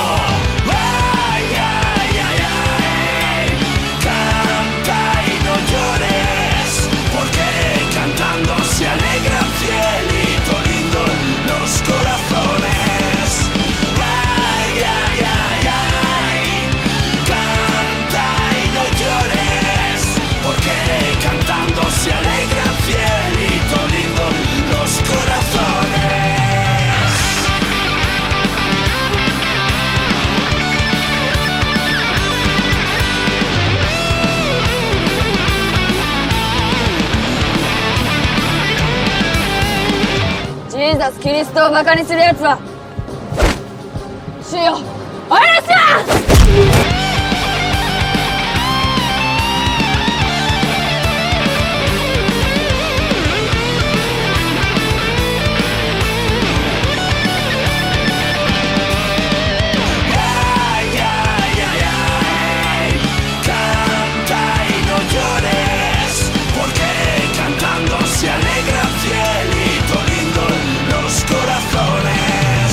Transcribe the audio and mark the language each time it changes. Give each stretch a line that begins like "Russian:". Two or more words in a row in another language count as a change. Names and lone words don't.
Spanish: Ay, ay, ay, ay, canta y no llores, porque cantando se alegran, cielito lindo, los corazones. Ay, ay, ay, ay, canta y no llores, porque cantando se alegran, cielito lindo, los corazones.
Japanese: Jesus キリストをバカにするやつは主よお許しは
Spanish: Ay, ay, ay, ay, canta y no llores, porque cantando se alegran, cielito lindo, los corazones.